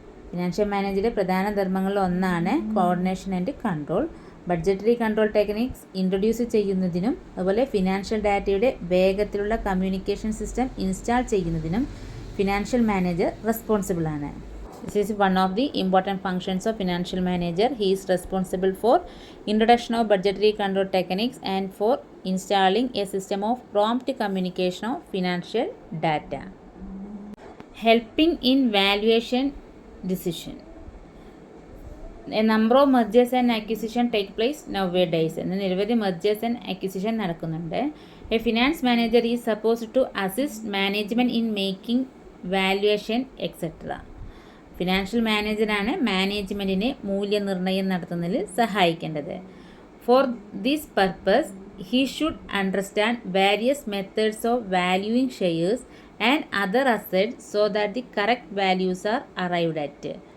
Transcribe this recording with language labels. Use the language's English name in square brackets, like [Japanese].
[Malayalam] Financial മാനേജറുടെ പ്രധാന ധർമ്മങ്ങളിൽ ഒന്നാണ് [English] Coordination and control. [Malayalam] Budgetary control techniques introduce ചെയ്യുന്നതിനും അതുപോലെ ഫിനാൻഷ്യൽ ഡാറ്റയുടെ വേഗത്തിലുള്ള കമ്മ്യൂണിക്കേഷൻ സിസ്റ്റം ഇൻസ്റ്റാൾ ചെയ്യുന്നതിനും financial manager റെസ്പോൺസിബിളാണ്. [English] This is one of the important functions of financial manager. He is responsible for introduction of budgetary control techniques and for installing a system of prompt communication of financial data. Helping in valuation decision. A number of mergers and acquisition take place nowadays. [Malayalam] നിരവധി [English] mergers and acquisition [Malayalam] നടക്കുന്നുണ്ട്. [English] A finance manager is supposed to assist management in making valuation etc. [Malayalam] Financial മാനേജറാണ് മാനേജ്മെൻറ്റിനെ മൂല്യനിർണ്ണയം നടത്തുന്നതിൽ സഹായിക്കേണ്ടത്. [English] For this purpose he should understand various methods of valuing shares and other assets so that the correct values are arrived at.